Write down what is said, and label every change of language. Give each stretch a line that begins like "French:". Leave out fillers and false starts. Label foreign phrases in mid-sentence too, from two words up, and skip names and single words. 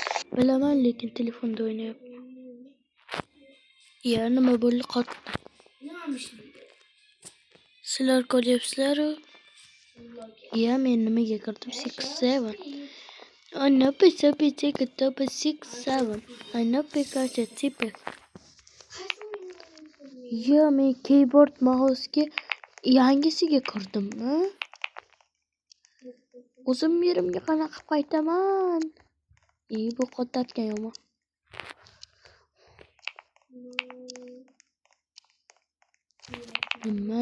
Uzbek: Bilaman, lekin telefonda o'ynayapman. Ya, nima bo'ldi qotdi? Sizlar ko'ryapsizlar-ku. Ya, men nimaga kirdim? 6-7.
English: I know pizza get 6-7. I know Pikachu tipi.
Uzbek: Ya, men
English: keyboard mouse'ga
Uzbek: yangisiga kirdim. O'zim yerimga qanaqa qilib qaytaman? Bu qotarkan yomon. Nima?